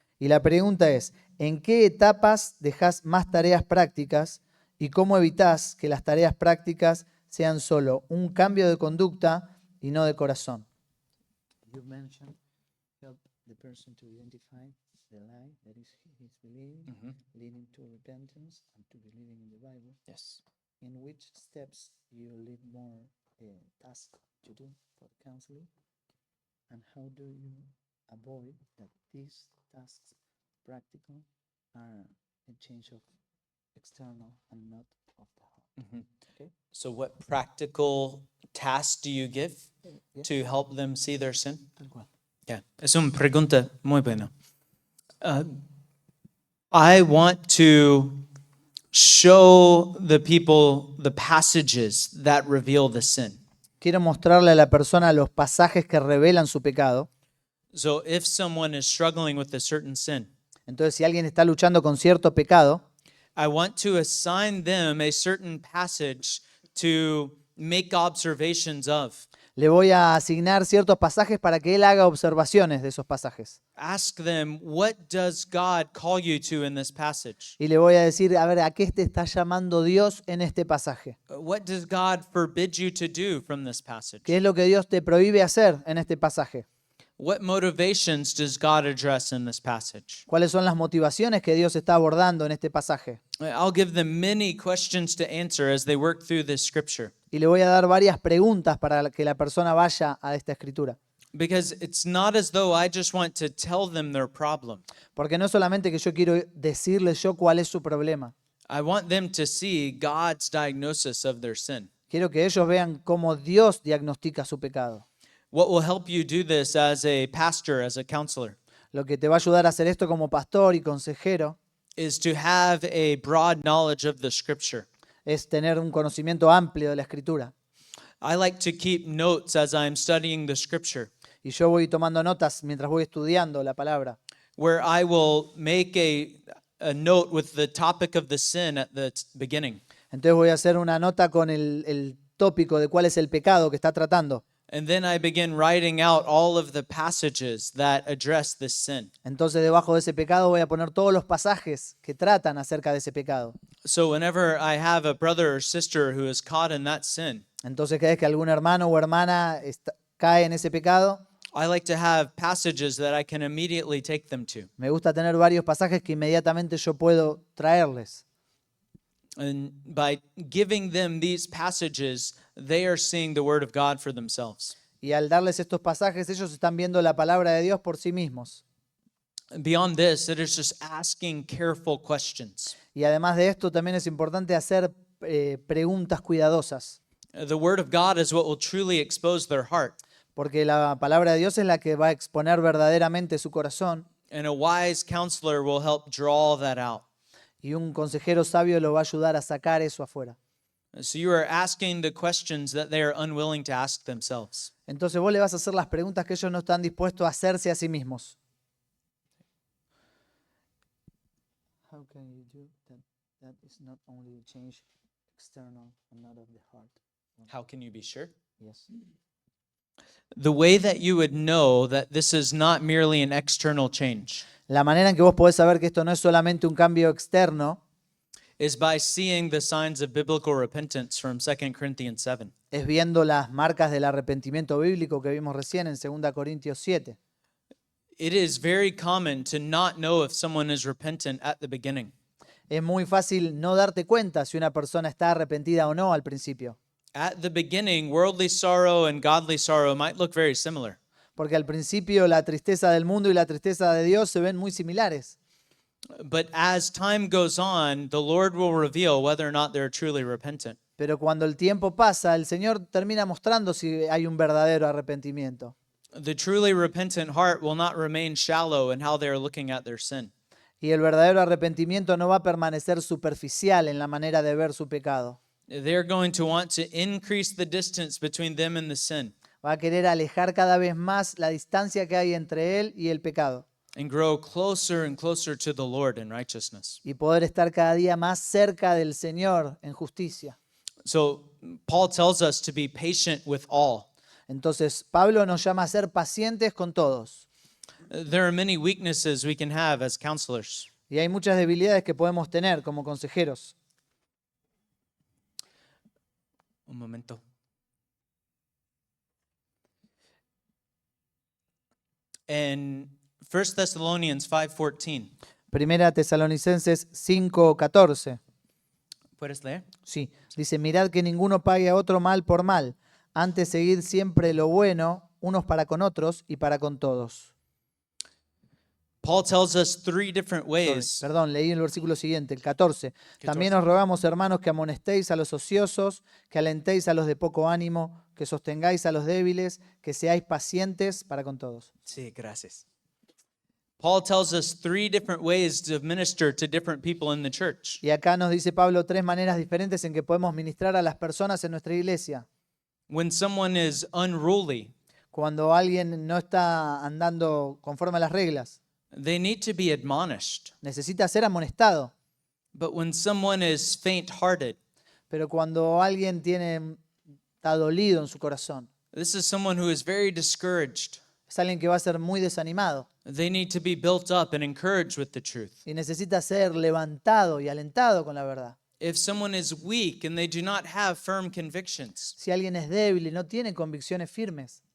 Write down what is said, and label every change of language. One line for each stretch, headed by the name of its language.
Spanish: Y la pregunta es, ¿en qué etapas dejás más tareas prácticas y cómo evitás que las tareas prácticas sean solo un cambio de conducta y no de corazón?
English: You mentioned help the person to identify the lie that is he's believing, leading to repentance and to believing in the Bible. Yes. In which steps you leave more tasks to do for counseling, and how do you avoid that these tasks practical are a change of external and not of the heart? Okay. So what practical tasks do you give Yeah. to help them see their sin?
Spanish: Tal cual. Yeah, es una pregunta muy buena.
English: I want to show the people the passages that reveal the sin.
Spanish: Quiero mostrarle a la persona los pasajes que revelan su pecado.
English: So if someone is struggling with a certain sin,
Spanish: Entonces, si alguien está luchando con cierto pecado,
English: I want to assign them a certain passage to make observations of.
Spanish: Le voy a asignar ciertos pasajes para que él haga observaciones de esos pasajes.
English: Ask them, what does God call you to in this passage?
Spanish: Y le voy a decir, a ver, ¿a qué te está llamando Dios en este pasaje?
English: What does God forbid you to do from this passage?
Spanish: ¿Qué es lo que Dios te prohíbe hacer en este pasaje?
English: What motivations does God address in this passage?
Spanish: ¿Cuáles son las motivaciones que Dios está abordando en este pasaje?
English: I'll give them many questions to answer as they work through this scripture,
Spanish: Y le voy a dar varias preguntas para que la persona vaya a esta escritura.
English: because it's not as though I just want to tell them their problem.
Spanish: Porque no es solamente que yo quiero decirles yo cuál es su problema.
English: I want them to see God's diagnosis of their sin.
Spanish: Quiero que ellos vean cómo Dios diagnostica su pecado.
English: What will help you do this as a pastor, as a counselor,
Spanish: Lo que te va a ayudar a hacer esto como pastor y consejero
English: is to have a broad knowledge of the scripture.
Spanish: es tener un conocimiento amplio de la escritura.
English: I like to keep notes as I'm studying the scripture,
Spanish: Y yo voy tomando notas mientras voy estudiando la palabra.
English: where I will make a note with the topic of the sin at the beginning.
Spanish: Entonces voy a hacer una nota con el tópico de cuál es el pecado que está tratando.
English: And then I begin writing out all of the passages that address this sin.
Spanish: Entonces debajo de ese pecado voy a poner todos los pasajes que tratan acerca de ese pecado.
English: So whenever I have a brother or sister who is caught in that sin,
Spanish: Entonces cada vez que algún hermano o hermana cae en ese pecado,
English: I like to have passages that I can immediately take them to.
Spanish: me gusta tener varios pasajes que inmediatamente yo puedo traerles.
English: And by giving them these passages, they are seeing the word of God for themselves.
Spanish: Y al darles estos pasajes, ellos están viendo la palabra de Dios por sí mismos.
English: Beyond this, it is just asking careful questions.
Spanish: Y además de esto, también es importante hacer preguntas cuidadosas,
English: The word of God is what will truly expose their heart.
Spanish: porque la palabra de Dios es la que va a exponer verdaderamente su corazón,
English: And a wise counselor will help draw that out.
Spanish: y un consejero sabio lo va a ayudar a sacar eso afuera.
English: So you are asking the questions that they are unwilling to ask themselves.
Spanish: Entonces vos le vas a hacer las preguntas que ellos no están dispuestos a hacerse a sí mismos.
English: How can you do that? That is not only a change external and not of the heart. How can you be sure? Yes. The way that you would know that this is not merely an external change
Spanish: La manera en que vos podés saber que esto no es solamente un cambio externo
English: is by seeing the signs of biblical repentance from 2 Corinthians 7.
Spanish: es viendo las marcas del arrepentimiento bíblico que vimos recién en 2 Corintios 7.
English: It is very common to not know if someone is repentant at the beginning.
Spanish: Es muy fácil no darte cuenta si una persona está arrepentida o no al principio,
English: At the beginning, worldly sorrow and godly sorrow might look very similar.
Spanish: porque al principio la tristeza del mundo y la tristeza de Dios se ven muy similares.
English: But as time goes on, the Lord will reveal whether or not they're truly repentant.
Spanish: Pero cuando el tiempo pasa, el Señor termina mostrando si hay un verdadero arrepentimiento.
English: The truly repentant heart will not remain shallow in how they are looking at their sin.
Spanish: Y el verdadero arrepentimiento no va a permanecer superficial en la manera de ver su pecado.
English: They're going to want to increase the distance between them and the sin
Spanish: Va a querer alejar cada vez más la distancia que hay entre él y el pecado
English: and grow closer and closer to the Lord in righteousness.
Spanish: y poder estar cada día más cerca del Señor en justicia.
English: So Paul tells us to be patient with all.
Spanish: Entonces, Pablo nos llama a ser pacientes con todos.
English: There are many weaknesses we can have as counselors.
Spanish: Y hay muchas debilidades que podemos tener como consejeros. Un momento.
English: In 1 Thessalonians 5:14.
Spanish: Primera Tesalonicenses 5:14. ¿Puedes leer? Sí, dice, mirad que ninguno pague a otro mal por mal. Antes seguid siempre lo bueno, unos para con otros y para con todos.
English: Paul tells us three different ways.
Spanish: Perdón, leí el versículo siguiente, el 14. 14. También os rogamos, hermanos, que amonestéis a los ociosos, que alentéis a los de poco ánimo, que sostengáis a los débiles, que seáis pacientes para con todos. Sí, gracias.
English: Paul tells us three different ways to minister to different people in the church.
Spanish: Y acá nos dice Pablo tres maneras diferentes en que podemos ministrar a las personas en nuestra iglesia.
English: When someone is unruly,
Spanish: Cuando alguien no está andando conforme a las reglas,
English: they need to be admonished.
Spanish: necesita ser amonestado.
English: But when someone is faint-hearted,
Spanish: Pero cuando alguien está dolido en su corazón,
English: This is someone who is very discouraged.
Spanish: Es alguien que va a ser muy desanimado
English: They need to be built up and encouraged with the truth.
Spanish: y necesita ser levantado y alentado con la verdad.
English: If someone is weak and they do not have firm convictions,
Spanish: Si alguien es débil y no tiene convicciones firmes,